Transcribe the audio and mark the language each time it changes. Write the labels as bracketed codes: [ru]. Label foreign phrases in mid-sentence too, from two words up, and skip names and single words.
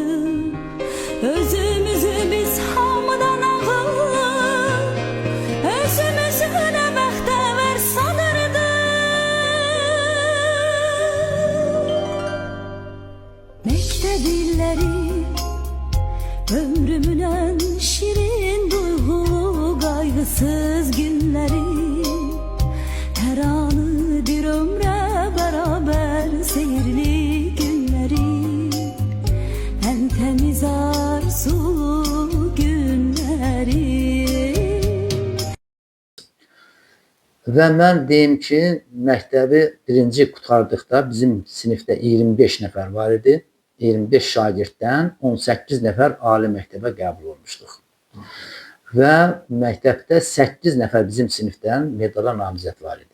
[az] Özümüzü biz hamıdan ağıllı, özümüzü nə bəxtəvər sanırdı. Məktəb illəri ömrümün ən şirin duyğulu qaygısız günləri. [tr] Her anı bir ömre beraber seyirli günleri, en temiz arzulu günleri. [az] Və mən deyim ki, məktəbi birinci qutardıqda bizim sinifdə 25 nəfər var idi. 25 şagirddən 18 nəfər ali məktəbə qəbul olmuşduq. Və məktəbdə 8 nəfər bizim sinifdən medala namizəd var idi.